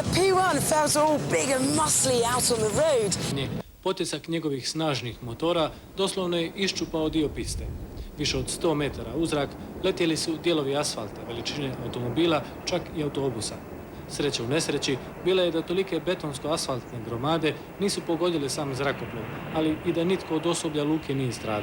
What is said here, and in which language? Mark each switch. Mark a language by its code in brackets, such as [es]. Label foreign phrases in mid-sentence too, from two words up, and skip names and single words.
[en] P1 felt all big and muscly out on the road. [hr] Potisak njegovih snažnih motora doslovno je iščupao dio piste. Više od 100 metara u zrak letjeli su dijelovi asfalta, veličine automobila, čak i autobusa. Sreća u nesreći bila je da tolike betonsko-asfaltne gromade nisu pogodile sam zrakoplov, ali i da nitko od osoblja luke nije stradao.